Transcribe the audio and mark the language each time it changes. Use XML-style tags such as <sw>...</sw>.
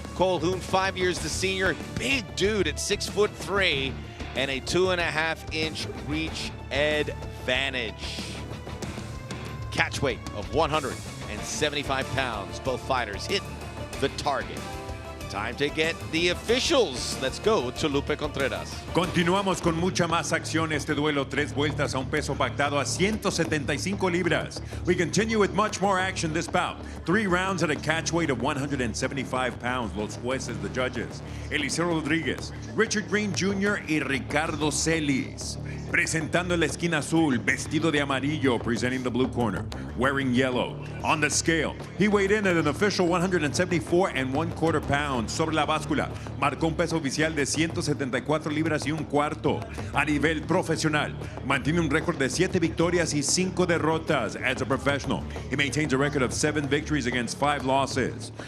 <en>Colquhoun, 5 years the senior, big dude at 6'3", and a 2.5-inch reach advantage. Catch weight of 175 pounds. Both fighters hitting the target. Time to get the officials. Let's go to Lupe Contreras.</en> <es>Continuamos con mucha más acción. Este duelo, 3 vueltas a un peso pactado a 175 libras.</es> <en>We continue with much more action this bout. 3 rounds at a catch weight of 175 pounds.</en> <es>Los jueces,</es> <en>the judges. Eliseo Rodríguez, Richard Green Jr.</en> <es>y Ricardo Celis. Presentando en la esquina azul, vestido de amarillo,</es> <en>presenting the blue corner, wearing yellow. On the scale, he weighed in at an official 174 1/4 pounds.</en> <es>Sobre la báscula, marcó un peso oficial de 174 libras y un cuarto. A nivel profesional, mantiene un récord de 7 victorias y 5 derrotas.</es> <en>As a professional, he maintains a record of 7 victories against 5 losses.</en>